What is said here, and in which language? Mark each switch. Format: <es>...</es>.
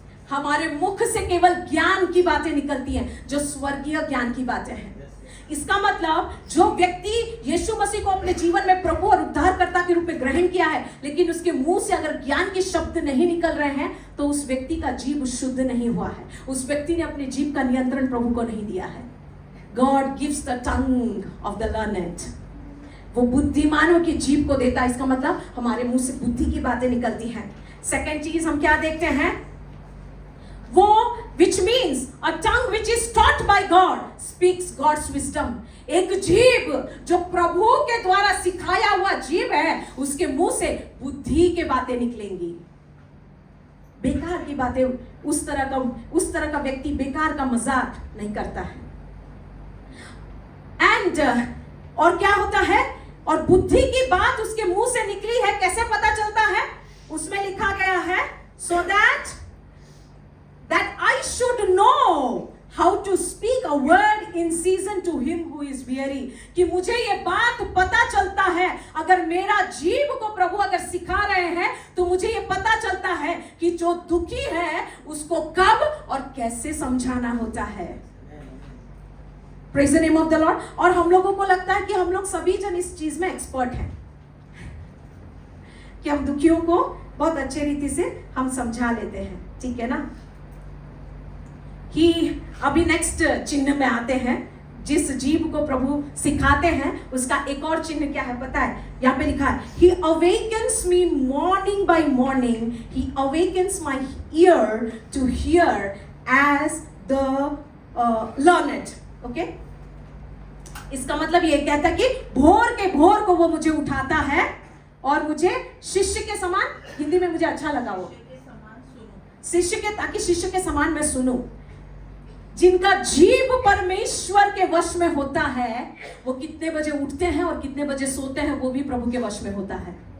<hi>हमारे मुख से केवल ज्ञान की बातें निकलती हैं, जो स्वर्गीय ज्ञान की बातें हैं। इसका मतलब जो व्यक्ति यीशु मसीह को अपने जीवन में प्रभु और उद्धारकर्ता के रूप में ग्रहण किया है, लेकिन उसके मुंह से अगर ज्ञान के शब्द नहीं निकल रहे हैं, तो उस व्यक्ति का जीभ शुद्ध नहीं हुआ है। उस व्यक्ति ने अपने जीभ का नियंत्रण प्रभु को नहीं दिया है।</hi> <en>God gives the tongue of the learned.</en> <hi>वो बुद्धिमानों की जीभ को देता है। इसका मतलब हमारे मुंह से बुद्धि की बातें निकलती हैं। सेकंड चीज हम क्या देखते हैं?</hi> <en>वो which means a tongue which is taught by God speaks God's wisdom.</en> <hi>एक जीभ जो प्रभु के द्वारा सिखाया हुआ जीभ है, उसके मुंह से बुद्धि के बातें निकलेंगी। बेकार की बातें, उस तरह का व्यक्ति बेकार का मजाक नहीं करता है। एंड और क्या होता है? और बुद्धि की बात उसके मुंह से निकली है, कैसे पता चलता है? उसमें लिखा गया है</hi> <en>so that I should know how to speak a word in season to him who is weary.</en> <hi>कि मुझे ये बात पता चलता है, अगर मेरा जीभ को प्रभु अगर सिखा रहे हैं, तो मुझे ये पता चलता है कि जो दुखी है उसको कब और कैसे समझाना होता है।</hi> <en>Praise the name of the Lord.</en> <hi>और हम लोगों को लगता है कि हम लोग सभी जन इस चीज में एक्सपर्ट हैं, कि हम दुखियों को बहुत अच्छे रीति से हम समझा लेते हैं, ठीक है ना? अभी नेक्स्ट चिन्ह में आते हैं। जिस जीव को प्रभु सिखाते हैं, उसका एक और चिन्ह क्या है पता है? यहाँ पे लिखा है,</hi> <en>He awakens me morning by morning, He awakens my ear to hear as the learned.</en> <hi>Okay, इसका मतलब ये कहता है कि भोर के भोर को वो मुझे उठाता है और मुझे शिष्य के समान, हिंदी में मुझे अच्छा लगा वो, शिष्य के, ताकि शिष्य के समान मैं सुनूं। जिनका जीव परमेश्वर के वश में होता है, वो कितने बजे उठते हैं और कितने बजे सोते हैं, वो भी प्रभु के वश में होता है।</hi>